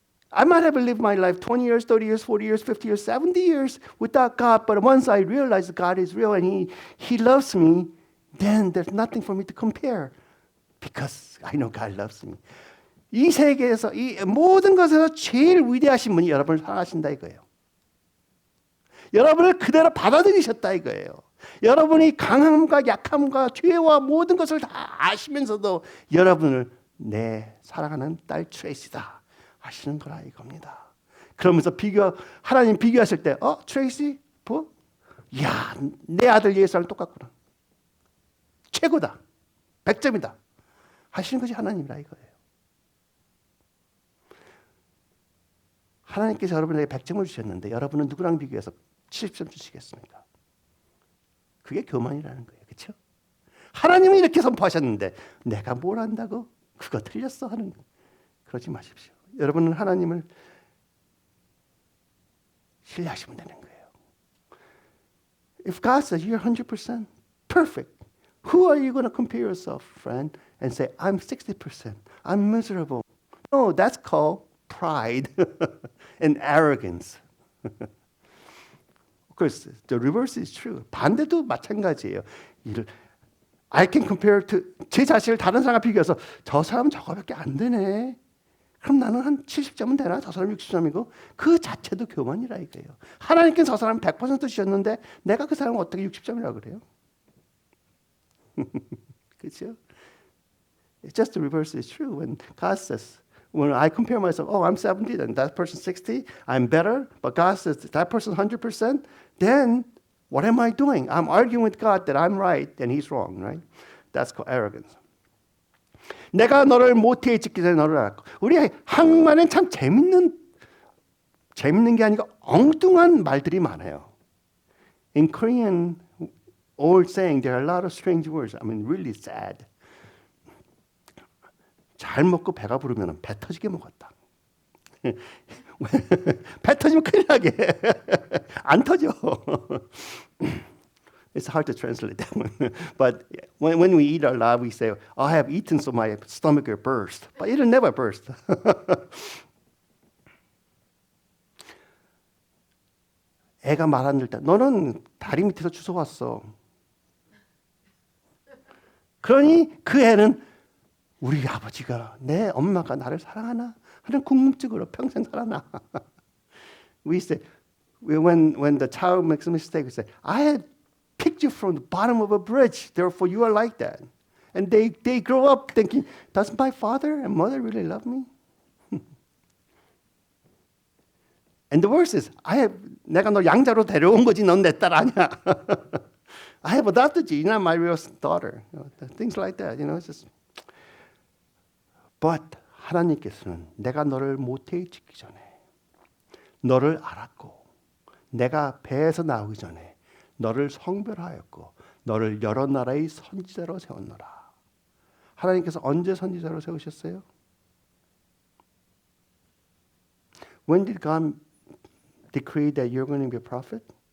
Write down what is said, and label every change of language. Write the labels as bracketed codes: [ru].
[en] I might have lived my life 20 years, 30 years, 40 years, 50 years, 70 years without God, but once I realize God is real and He loves me, then there's nothing for me to compare because I know God loves me. [ko] 이 세계에서 이 모든 것에서 제일 위대하신 분이 여러분을 사랑하신다 이거예요. 여러분을 그대로 받아들이셨다 이거예요. 여러분이 강함과 약함과 죄와 모든 것을 다 아시면서도 여러분을 내 사랑하는 딸 트레이시다 하시는 거라 이겁니다. 그러면서 하나님 비교하실 때 트레이시 뭐? 이야 내 아들 예수랑 똑같구나. 최고다. 100점이다. 하시는 것이 하나님이라 이거예요. 하나님께서 여러분에게 100점을 주셨는데 여러분은 누구랑 비교해서 70점 주시겠습니까? 그게 교만이라는 거예요. 그렇죠? 하나님이 이렇게 선포하셨는데 내가 뭘 안다고? 그거 틀렸어 하는 거. 그러지 마십시오. 여러분은 하나님을 신뢰하시면 되는 거예요. [en] If God says you're 100% perfect, who are you going to compare yourself, friend, and say I'm 60%, I'm miserable? No, that's called pride and arrogance. Of course, the reverse is true. [ko] 반대도 마찬가지예요. [en] I can compare to [ko] 제 자신을 다른 사람과 비교해서 저 사람은 저거밖에 안 되네. 그럼 나는 한 70점은 되나? 저 사람 60점이고 그 자체도 교만이라 이거예요. 하나님께서 저 사람 100% 주셨는데 내가 그 사람을 어떻게 60점이라고 그래요? 그렇죠? [en] It's just the reverse is true. When God says, when I compare myself, I'm 70, and that person's 60, I'm better. But God says that person's 100%, then what am I doing? I'm arguing with God that I'm right and He's wrong, right? That's called arrogance. [ko] 내가 너를 모태에 짓기 전에 너를 알았고. 우리 한국말은 참 재밌는 게 아니고 엉뚱한 말들이 많아요. [en] In Korean old saying, there are a lot of strange words. I mean, really sad. [ko] 잘 먹고 배가 부르면 배 터지게 먹었다. 배 터지면 큰일 나게. 안 터져. [en] It's hard to translate that one. But when we eat a lot, we say, I have eaten so my stomach will burst. But it'll never burst. [ko] 애가 말 안 들을 때 너는 다리 밑에서 주워왔어. 그러니 그 애는 우리 아버지가 내 엄마가 나를 사랑하나 하는 궁금증으로 평생 살아나. [en] We say when the child makes a mistake, we say, I had picked you from the bottom of a bridge, therefore you are like that. And they grow up thinking, does my father and mother really love me? And the worst is, [ko] 내가 너 양자로 데려온 거지, 넌 내 딸 아니야. [en] I have adopted you, you're not my real daughter. Things like that, it's just. [ko] But 하나님께서는 내가 너를 모태에 짓기 전에 너를 알았고 내가 배에서 나오기 전에 너를 성별하였고 너를 여러 나라의 선지자로 세웠노라. 하나님께서 언제 선지자로 세우셨어요? [en] When did God decree that you're going to be a prophet?